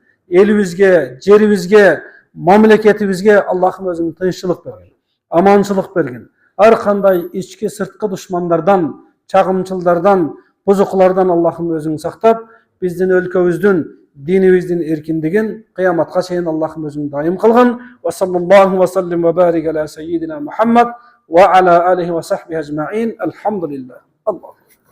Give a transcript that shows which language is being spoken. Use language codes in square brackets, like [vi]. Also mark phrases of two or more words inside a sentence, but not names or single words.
[ky] Элибизге, жерибизге, мамлекетибизге Аллахым өзүң тынччылык берген, аманчылык берген. Ар кандай ички сырткы душмандардан, чагымчылдардан, бузукулардан Аллахым өзүң сактап, биздин өлкөбүздүн, динибиздин эркиндигин кыяматка чейин Аллахым өзүң дайым кылган. [ar] وصلى الله وسلم وبارك على سيدنا محمد وعلى آله وصحبه أجمعين. [ky] Алхамдулиллах. Аллах